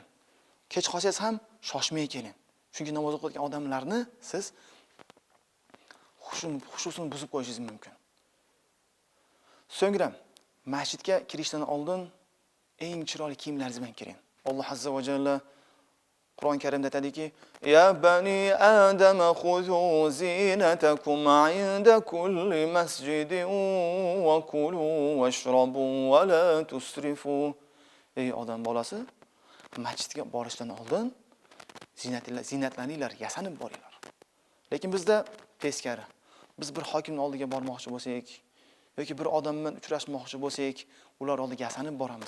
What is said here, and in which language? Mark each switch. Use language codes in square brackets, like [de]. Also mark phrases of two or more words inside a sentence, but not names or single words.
[uz] Kech qolsangiz ham shoshmay keling. Chunki namoz o'qiyotgan odamlarni siz xushusini buzib qo'yishingiz mumkin. So'ngra masjidga kirishdan oldin eng chiroyli kiyimlaringiz bilan kiring. Alloh [ar] عز وجل [uz] Qur'on Karimda aytadiki: [ar] "يا بني آدم خذوا زينتكم عند كل مسجد وكلوا واشربوا ولا تسرفوا." [uz] Ey odam bolasi, masjidga borishdan oldin zinatlaninglar, yasanib boringlar. Lekin bizda teskari. Biz bir hokimning oldiga bormoqchi bo'lsak yoki bir odam bilan uchrashmoqchi bo'lsak, ular oldiga yasanib boramiz.